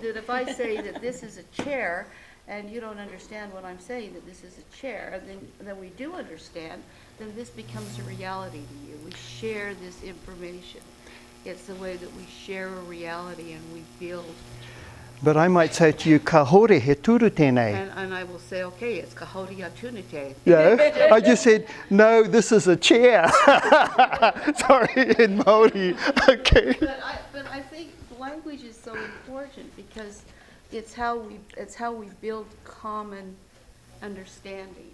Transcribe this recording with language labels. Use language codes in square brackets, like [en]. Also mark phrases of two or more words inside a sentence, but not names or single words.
[en] mean that if I say that this is a chair, and you don't understand what I'm saying, that this is a chair, and then we do understand, then this becomes a reality to you. We share this information. It's the way that we share a reality and we build. But I might say to you, [mi] ka hore he turu tēnei. [en] And I will say, okay, it's ka hori atunite. No, I just said, no, this is a chair. Sorry, in Māori. Okay. But I think language is so important because it's how we build common understanding.